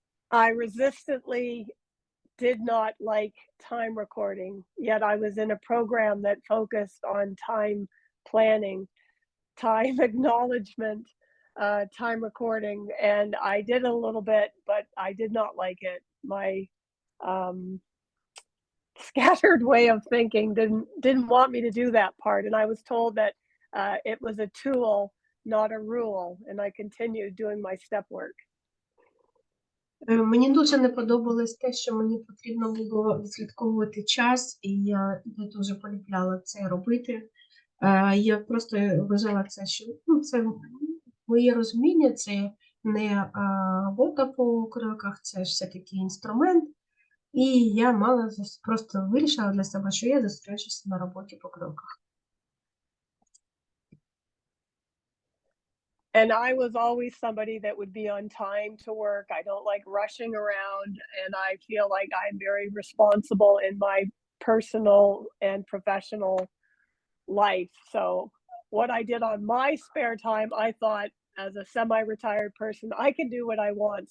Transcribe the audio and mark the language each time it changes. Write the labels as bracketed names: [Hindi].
[English] I resistantly did not like time recording, yet I was in a program that focused on time planning, time acknowledgement, time recording, and I did a little bit, but I did not like it. My scattered way of thinking didn't want me to do that part, and I was told that it was a tool, not a rule, and I continued doing my step work. [Ukrainian] Мені дуже не подобалось те, що мені потрібно було відслідковувати час, і я дуже полюбляла це робити. Я просто вважала це, що це моє розуміння, це не робота по кроках, це ж все-таки інструмент. І я просто вирішила для себе, що я зосереджуся на роботі по кроках. [English] And I was always somebody that would be on time to work. I don't like rushing around, and I feel like I'm very responsible in my personal and professional life. So what I did on my spare time, I thought as a semi-retired person, I can do what I want.